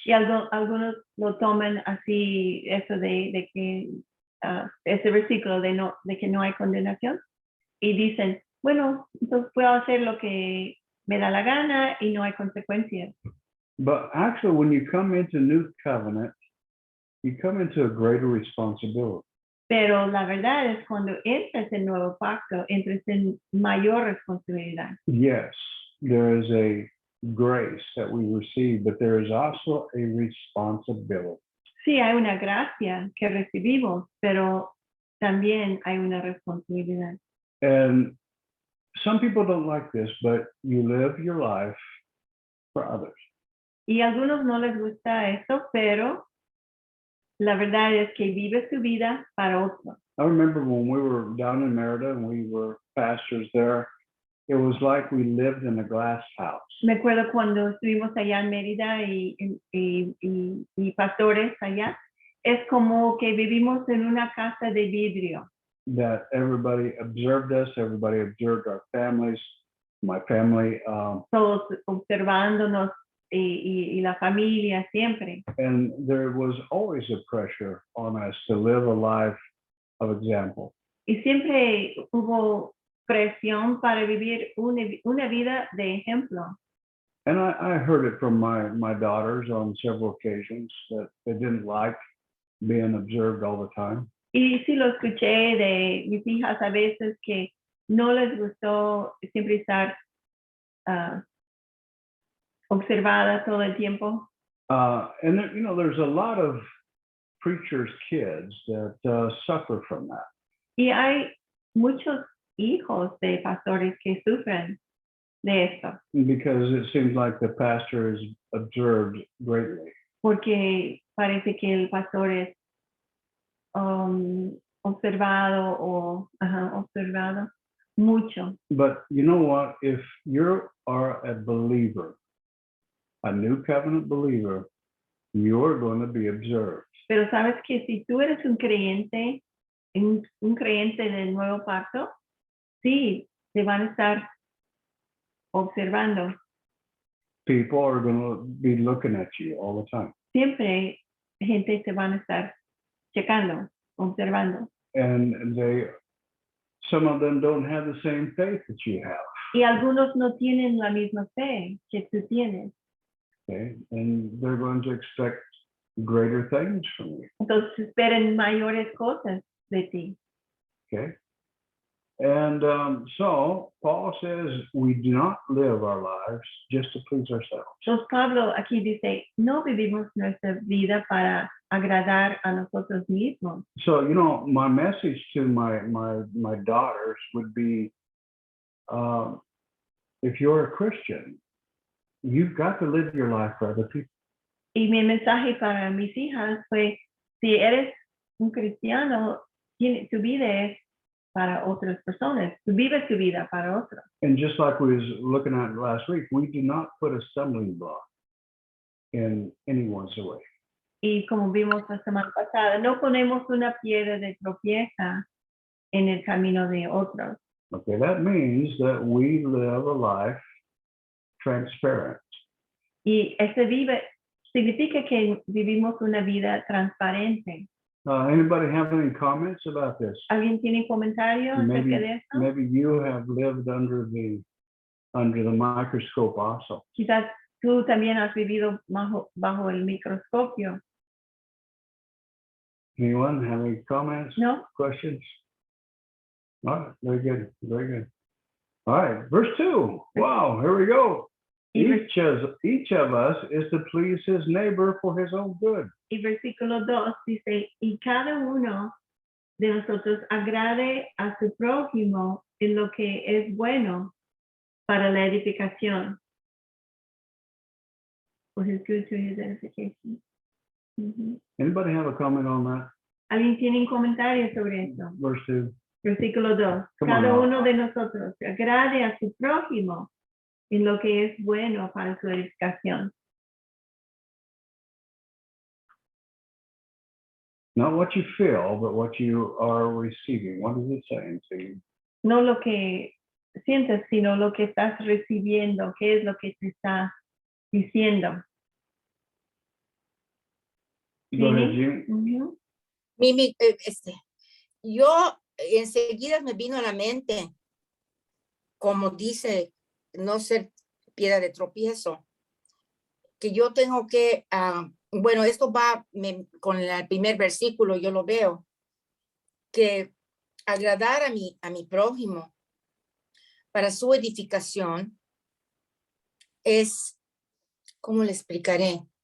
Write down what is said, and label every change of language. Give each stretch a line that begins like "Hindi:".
Spanish: Y algunos lo toman así, eso de que ese versículo de que no hay condenación, y dicen, bueno, entonces puedo hacer lo que me da la gana y no hay consecuencias.
English: But actually, when you come into New Covenant, you come into a greater responsibility.
Spanish: Pero la verdad es cuando entras en nuevo pacto, entras en mayor responsabilidad.
English: Yes, there is a grace that we receive, but there is also a responsibility.
Spanish: Sí, hay una gracia que recibimos, pero también hay una responsabilidad.
English: And some people don't like this, but you live your life for others.
Spanish: Y a algunos no les gusta esto, pero la verdad es que vives tu vida para otros.
English: I remember when we were down in Merida and we were pastors there, it was like we lived in a glass house.
Spanish: Me acuerdo cuando estuvimos allá en Mérida y pastores allá, es como que vivimos en una casa de vidrio.
English: That everybody observed us, everybody observed our families, my family,
Spanish: todos observándonos y la familia siempre.
English: and there was always a pressure on us to live a life of example.
Spanish: Y siempre hubo presión para vivir una vida de ejemplo.
English: And I heard it from my daughters on several occasions that they didn't like being observed all the time.
Spanish: Y sí lo escuché de mis hijas a veces que no les gustó siempre estar observada todo el tiempo.
English: And there, there's a lot of preachers' kids that suffer from that.
Spanish: Y hay muchos hijos de pastores que sufren de esto,
English: Because it seems like the pastor is observed greatly.
Spanish: porque parece que el pastor es observado observado mucho.
English: But you know what? If you are a believer, a new covenant believer, you're going to be observed.
Spanish: Pero sabes que si tú eres un creyente del nuevo pacto, sí, te van a estar observando.
English: People are going to be looking at you all the time.
Spanish: Siempre gente te van a estar checando, observando.
English: And some of them don't have the same faith that you have.
Spanish: Y algunos no tienen la misma fe que tú tienes.
English: Okay, and they're going to expect greater things from you.
Spanish: Entonces esperen mayores cosas de ti.
English: Okay, and so Paul says we do not live our lives just to please ourselves.
Spanish: Entonces Pablo aquí dice, no vivimos nuestra vida para agradar a nosotros mismos.
English: So my message to my daughters would be, if you're a Christian, you've got to live your life for other people.
Spanish: Y mi mensaje para mis hijas fue, si eres un cristiano, tu vida es para otras personas. Tú vives tu vida para otros.
English: And just like we was looking at last week, we do not put a stumbling block in anyone's way.
Spanish: Y como vimos la semana pasada, no ponemos una piedra de tropieza en el camino de otros.
English: Okay, that means that we live a life transparent.
Spanish: Y significa que vivimos una vida transparente.
English: Anybody have any comments about this?
Spanish: ¿Alguien tiene comentarios acerca de eso?
English: Maybe you have lived under the microscope also.
Spanish: Quizás tú también has vivido bajo el microscopio,
English: Anyone have any comments,
Spanish: ¿no?
English: questions? All right, very good, very good. All right, verse 2. Wow, here we go. Each of us is to please his neighbor for his own good.
Spanish: Y versículo 2 dice, y cada uno de nosotros agrade a su prójimo en lo que es bueno para la edificación.
English: For his good to his edification. Anybody have a comment on that?
Spanish: ¿Alguien tiene un comentario sobre eso?
English: Verse 2.
Spanish: Versículo 2.
English: Come
Spanish: Cada
English: on.
Spanish: uno de nosotros agrade a su prójimo en lo que es bueno para su edificación.
English: Not what you feel, but what you are receiving. What is it saying to you?
Spanish: No lo que sientes, sino lo que estás recibiendo. ¿Qué es lo que te está diciendo?
English: Go ahead, Jim.
Spanish: Mimi, yo enseguida me vino a la mente, como dice, no ser piedra de tropiezo, que yo tengo que, bueno, esto va con el primer versículo, yo lo veo, que agradar a mi prójimo para su edificación es, ¿cómo le explicaré?